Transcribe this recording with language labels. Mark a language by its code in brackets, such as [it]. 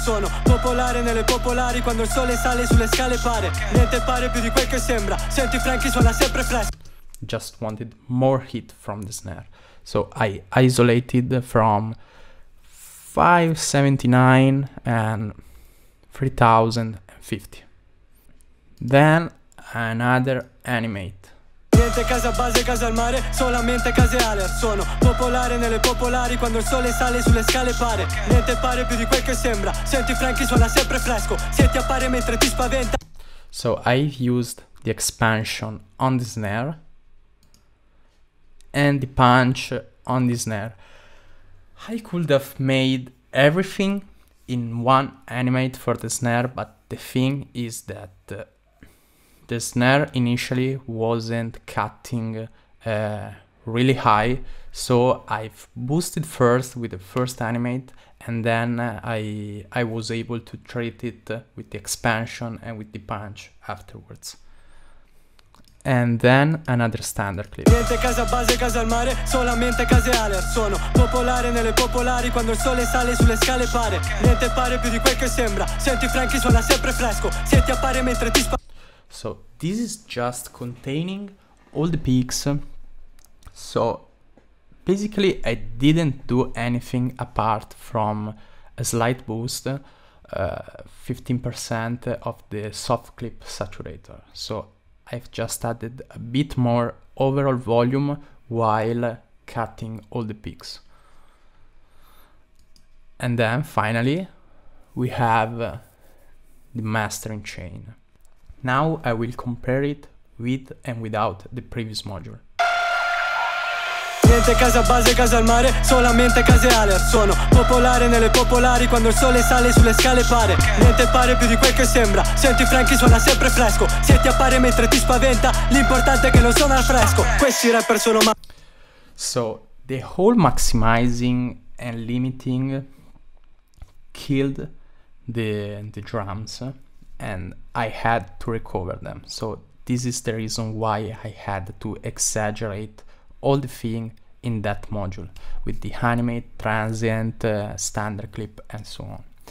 [it] Sono popolare nelle popolari, quando il sole sale sulle scale pare. Niente pare più di quel che sembra. Senti Frankie suona sempre fresco. [en] Just wanted more hit from the snare. So I isolated from 579 and 3050. Then another animate. [it] Niente casa base, casa al mare, solamente case alert. Sono popolare nelle popolari, quando il sole sale sulle scale pare. Niente pare più di quel che sembra. Senti Frankie suona sempre fresco, se ti appare mentre ti spaventa. [en] So I've used the expansion on the snare and the punch on the snare. I could have made everything in one animate for the snare, but the thing is that the snare initially wasn't cutting really high, So I've boosted first with the first animate, and then I was able to treat it with the expansion and with the punch afterwards. And then another standard clip. [it] Niente casa base, casa al mare, solamente case alert. Sono popolare nelle popolari, quando il sole sale sulle scale pare. Niente pare più di quel che sembra. Senti Frankie suona sempre fresco. Se ti appare mentre ti [en] So this is just containing all the peaks. So basically I didn't do anything apart from a slight boost, 15% of the soft clip saturator. So I've just added a bit more overall volume while cutting all the peaks. And then finally we have the mastering chain. Now I will compare it with and without the previous module. [it] Niente casa base, casa al mare, solamente case alert. Sono popolare nelle popolari, quando il sole sale sulle scale pare. Niente pare più di quel che sembra. Senti Frankie suona sempre fresco. Se ti appare mentre ti spaventa, l'importante è che non suona al fresco. Questi rapper sono [en] So the whole maximizing and limiting killed the drums, and I had to recover them. So this is the reason why I had to exaggerate all the thing in that module with the animate, transient, standard clip, and so on.